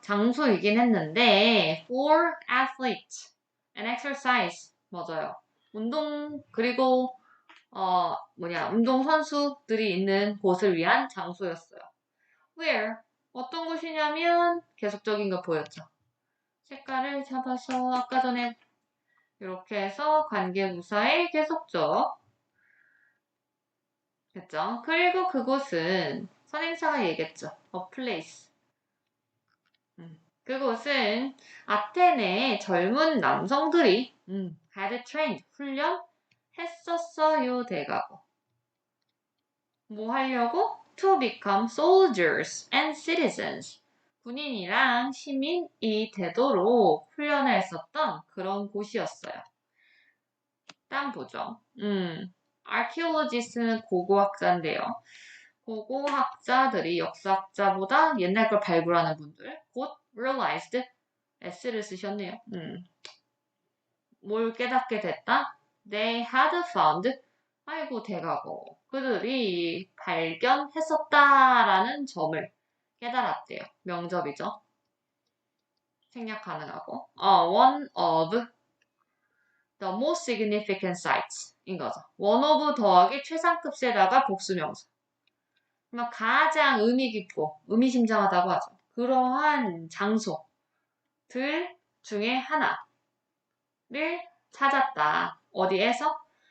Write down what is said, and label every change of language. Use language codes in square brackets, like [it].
[ko] 장소이긴 했는데 [en] for athletes and exercise [ko] 맞아요. 그리고 운동 선수들이 있는 곳을 위한 장소였어요. [en] where [ko] 어떤 곳이냐면 계속적인 거 보였죠. 색깔을 잡아서 아까 전에 이렇게 해서 관계부사의 계속적 됐죠? 그리고 그곳은 선행사가 얘기했죠. [en] a place. [ko] 그곳은 아테네의 젊은 남성들이 [en] had trained [ko] 훈련했었어요. 대가고. 뭐 하려고? [en] To become soldiers and citizens. [ko] 군인이랑 시민이 되도록 훈련을 했었던 그런 곳이었어요. 땀 보죠. archaeologist는 고고학자인데요. 고고학자들이 역사학자보다 옛날 걸 발굴하는 분들 곧 [en] realized [ko] s를 쓰셨네요. 뭘 깨닫게 됐다? [en] They had found [ko] 아이고 대가고 그들이 발견했었다라는 점을 깨달았대요. 명접이죠. 생략 가능하고 [en] one of the most significant sites [ko] 인 거죠. [en] one of [ko] 더하기 최상급세다가 복수명사. 가장 의미 깊고 의미심장하다고 하죠. 그러한 장소들 중에 하나를 찾았다. 어디에서?